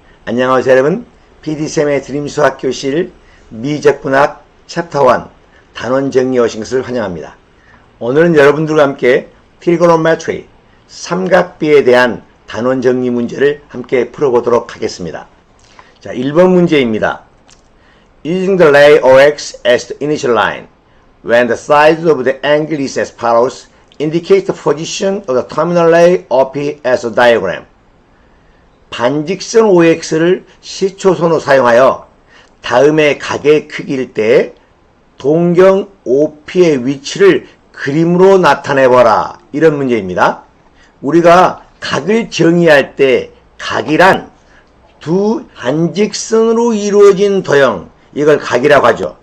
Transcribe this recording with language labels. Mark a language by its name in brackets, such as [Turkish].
[Korean] 안녕하세요 여러분, PD-SEM의 드림 수학 교실 미적분학 Chapter 1 단원 정리에 오신 것을 환영합니다. 오늘은 여러분들과 함께 Trigonometry 삼각비에 대한 단원 정리 문제를 함께 풀어보도록 하겠습니다. 자, 1번 문제입니다. [English] Using the lay OX as the initial line, when the sides of the angle is as follows, indicate the position of the terminal lay OP as a diagram. [Korean] 반직선 OX를 시초선으로 사용하여 다음의 각의 크기일 때 동경 OP의 위치를 그림으로 나타내보라. 이런 문제입니다. 우리가 각을 정의할 때 각이란 두 반직선으로 이루어진 도형, 이걸 각이라고 하죠.